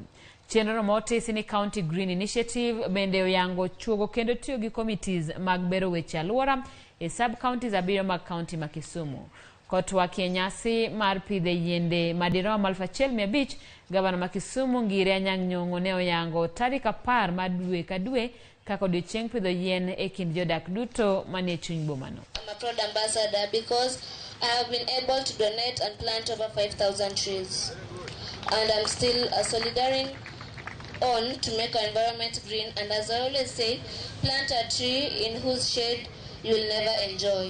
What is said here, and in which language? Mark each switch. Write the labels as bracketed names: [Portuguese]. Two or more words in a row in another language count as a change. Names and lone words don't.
[Luo (Kenya and Tanzania)] Chenro motisi ni County Green Initiative bende oyango chuogo kendo tiyo gi committees mag bero weche alwora e sub-counties 7 mag kaunti ma Kisumu. Kotwak e nyasi mar pidhe yiende madirom 1,500, gavana ma Kisumu Ngire Anyang' Nyong'o ne oyango tarik 10 mar dwe ka dwe kaka odiochieng' pidho yien e kind jodak duto manie chuny bomano. [English] I'm a proud ambassador because I have been able to donate and plant over 5,000 trees. And I'm still solidarizing on to make our environment green, and as I always say, plant a tree in whose shade you will never enjoy.